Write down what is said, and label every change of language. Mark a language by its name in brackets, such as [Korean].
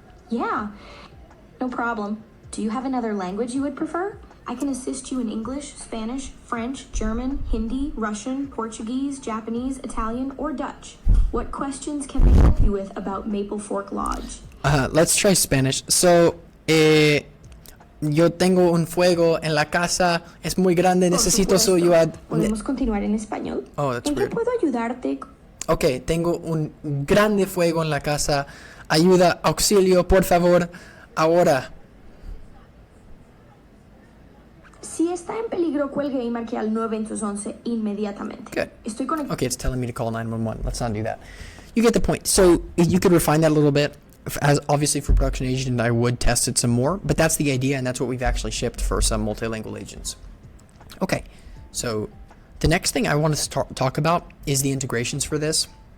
[English] Yeah, no problem. Do you have another language you would prefer? I can assist you in English, Spanish, French, German, Hindi, Russian, Portuguese, Japanese, Italian, or Dutch. What questions can I help you with about Maple Fork Lodge? Let's try Spanish. [Spanish] So, yo tengo un fuego en la casa, es muy grande, necesito su ayuda. ¿Podemos continuar en español? [English] Oh, that's [Spanish] ¿En qué [English] weird. [Spanish] puedo ayudarte? Ok, tengo un grande fuego en la casa. Ayuda, auxilio, por favor, ahora. Si está en peligro, cuelgue y marque al 911 inmediatamente. [English] Good. [Spanish] Estoy conectado. [English] Okay, it's telling me to call 911. Let's not do that. You get the point. So you could refine that a little bit. As obviously for production agent, I would test it some more, but that's the idea, and that's what we've actually shipped for some multilingual agents. Okay, so the next thing I want to talk about is the integrations for this.